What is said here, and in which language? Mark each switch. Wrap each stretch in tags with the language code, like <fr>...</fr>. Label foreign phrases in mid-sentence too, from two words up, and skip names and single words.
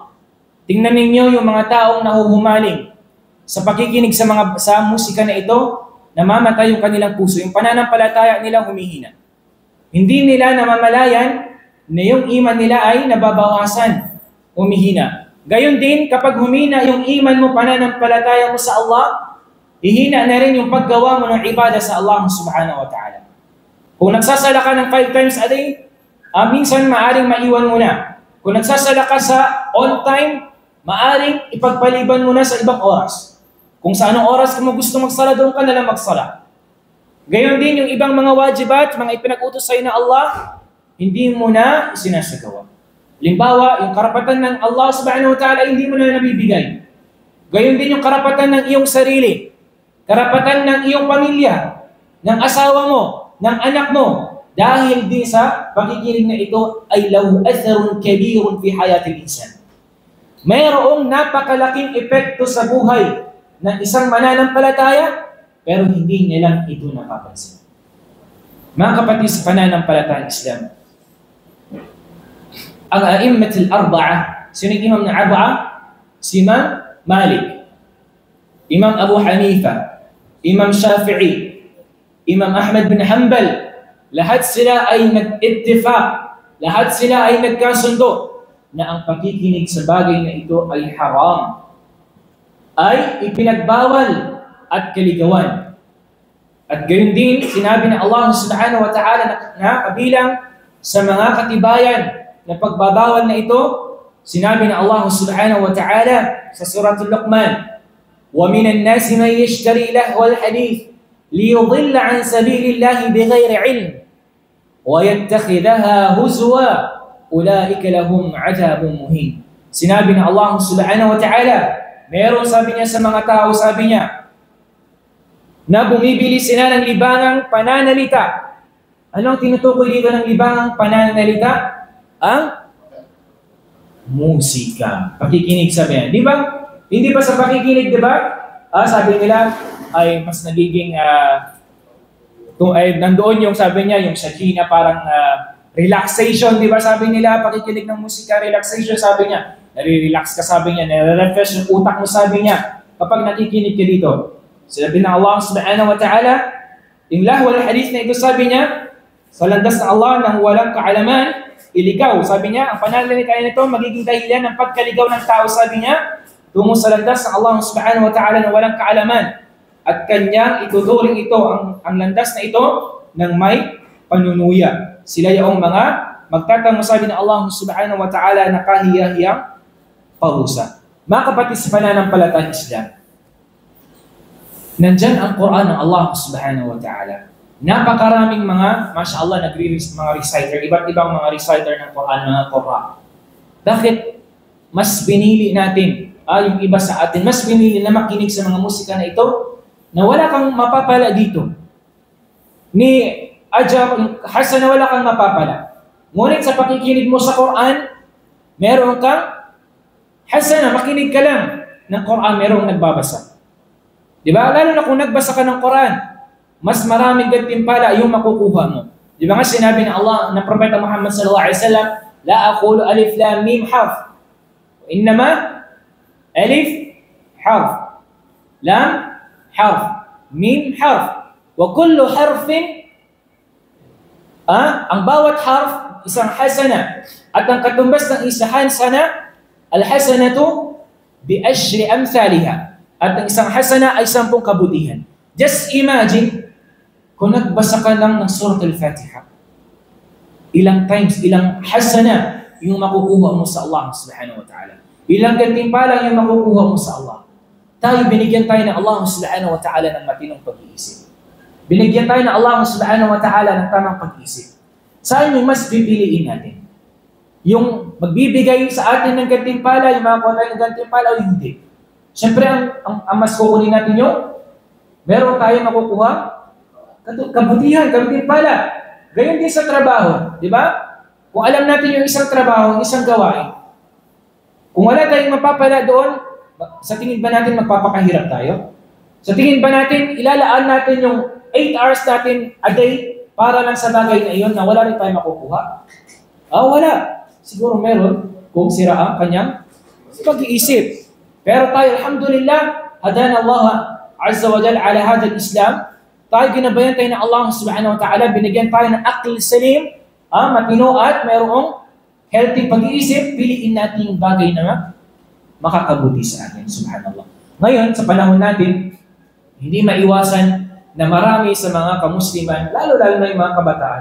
<tl>Tingnan ninyo yung mga taong nahuhumaling sa pakikinig sa musika na ito, namamatay yung kanilang puso, yung pananampalataya nilang humihina. Hindi nila namamalayan na yung iman nila ay nababawasan, humihina. Gayon din, kapag humina yung iman mo, pananampalataya mo sa Allah, hihina na rin yung paggawa mo ng ibadah sa Allah</tl> <ar>سبحانه وتعالى.</ar> <tl>Kung nagsasala ka ng 5</tl> <en>times a day,</en> <tl>minsan maaring maiwan mo na. Kung nagsasala ka sa on time, maaring ipagpaliban mo na sa ibang oras. Kung sa anong oras ka mo gusto magsala, doon ka na lang magsala. Gayon din yung ibang mga wajibat, mga ipinag-utos sa'yo na Allah, hindi mo na isinasagawa. Halimbawa, yung karapatan ng Allah</tl> <ar>سبحانه وتعالى,</ar> <tl>hindi mo na nabibigay. Gayon din yung karapatan ng iyong sarili, karapatan ng iyong pamilya, ng asawa mo, ng anak mo, dahil di sa pakikinig na ito ay</tl> <ar>له أثر كبير في حياة الإنسان.</ar> <tl>Mayroong napakalaking epekto sa buhay ng isang mananampalataya, pero hindi niya lang ito napapansin. Mga kapatid sa pananampalatayang Islam, ang</tl> <ar>الأئمة الأربعة,</ar> <tl>sino yung imam na arba'a? Si Imam Malik, Imam Abu Hanifa, Imam Shafi'i, Imam Ahmad bin Hanbal, lahat sila ay nag-ittifaq, lahat sila ay nagkasundo na ang pakikinig sa bagay na ito ay haram, ay ipinagbawal at kaligawan. At gayon din, sinabi ng Allah</tl> <ar>سبحانه وتعالى</ar> <tl>na kabilang sa mga katibayan na pagbabawal na ito, sinabi ng Allah</tl> <ar>سبحانه وتعالى</ar> <tl>sa suratul Luqman,</tl> <ar>وَمِنَ النَّاسِ مَنْ يَشْتَرِي لَهْوَ الْحَدِيثِ لِيُضِلَّ عَنْ سَبِيلِ اللَّهِ بِغَيْرِ عِلْمٍ وَيَتَّخِذَهَا هُزُوًا أُولَئِكَ لَهُمْ عَذَابٌ مُهِينٌ.</ar> <tl>Sinabi ng Allah</tl> <ar>سبحانه وتعالى,</ar> <tl>meron, sabi niya, sa mga tao, sabi niya, na bumibili sila ng libangang pananalita. Ano ang tinutukoy dito ng libangang pananalita? Ang musika. Pakikinig, sabi niya. Di ba? Hindi ba sa pakikinig, di ba? Sabi nila, ay mas nagiging, nandoon yung sabi niya, yung sakina, parang relaxation, di ba? Sabi nila, pakikinig ng musika, relaxation, sabi niya. Nare-relax ka, sabi niya. Nare-refresh yung utak mo, sabi niya. Kapag nakikinig ka dito. Sabi ng Allah</tl> <ar>سبحانه وتعالى,</ar> <tl>yung</tl> <ar>لهو الحديث</ar> <tl>na ito, sabi niya, sa landas ng Allah nang walang kaalaman, iligaw. Sabi niya, ang pananalita nito magiging dahilan ng pagkaligaw ng tao, sabi niya, tungo sa landas ng Allah</tl> <ar>سبحانه وتعالى</ar> <tl>na walang kaalaman. At kanyang ituturing ito, ang landas na ito, ng may panunuya. Sila yung mga magtatanong, sabi ng Allah</tl> <ar>سبحانه وتعالى,</ar> <tl>na kahiyahiyang parusa. Mga kapatid sa pananampalatayang Islam, nandyan ang Quran ng Allah</tl> <ar>سبحانه وتعالى.</ar> <tl>Napakaraming mga, mashallah, mga reciter, iba't ibang mga reciter ng Quran, mga Qur'an. Bakit mas pinili natin, yung iba sa atin, mas pinili na makinig sa mga musika na ito, na wala kang mapapala dito. Ni Ajar, Hasan, na wala kang mapapala. Ngunit sa pakikinig mo sa Quran, meron kang Hasan, makinig ka lang ng Quran, merong nagbabasa. Diba? Lalo na kung nagbasa ka ng Quran, mas maraming gantimpala yung makukuha mo. Diba nga sinabi ng Allah, ng Propeta Muhammad</tl> <ar>صلى الله عليه وسلم، لا أقول ألف لام ميم حرف. إنما ألف حرف. لام حرف. ميم حرف. وكل حرف,</ar> <tl>ang bawat harf, isang hasana. At ang katumbas ng isang hasana,</tl> <ar>الحسنة بعشر أمثالها.</ar> <tl>At ang isang hasana ay 10 kabutihan.</tl> <en>Just imagine,</en> <tl>kung nagbasa ka lang ng Surah Al-Fatiha, ilang times, ilang hasana yung makukuha mo sa Allah</tl> <ar>سبحانه وتعالى.</ar> <tl>Ilang gantimpala yung makukuha mo sa Allah. Tayo, binigyan tayo ng Allah</tl> <ar>سبحانه وتعالى</ar> <tl>ng matinong pag-iisip. Binigyan tayo ng Allah</tl> <ar>سبحانه وتعالى</ar> <tl>ng tamang pag-iisip. Saan yung mas pipiliin natin? Yung magbibigay sa atin ng gantimpala, yung makakuha tayo ng gantimpala o hindi? Siyempre, ang mas kukunin natin yung meron tayo makukuha kabutihan, gantimpala. Gayon din sa trabaho, di ba? Kung alam natin yung isang trabaho, isang gawain, kung wala tayong mapapala doon, sa tingin ba natin magpapakahirap tayo? Sa tingin ba natin, ilalaan natin yung 8 hours natin a day para lang sa bagay na iyon na wala rin tayo makukuha? Wala. Siguro meron kung sira ang kanyang pag-iisip. Pero tayo,</tl> <ar>الحمد لله، هدانا الله عز وجل على هذا الإسلام.</ar> <tl>tayo ginabayan tayo ng Allah</tl> <ar>سبحانه وتعالى,</ar> <tl>binigyan tayo ng</tl> <ar>عقل سليم,</ar> <tl>matino at mayroong healthy pag-iisip, piliin natin yung bagay na makakabuti sa atin, subhanallah. Ngayon, sa panahon natin, hindi maiwasan na marami sa mga kamusliman, lalo-lalo na yung mga kabataan.</tl>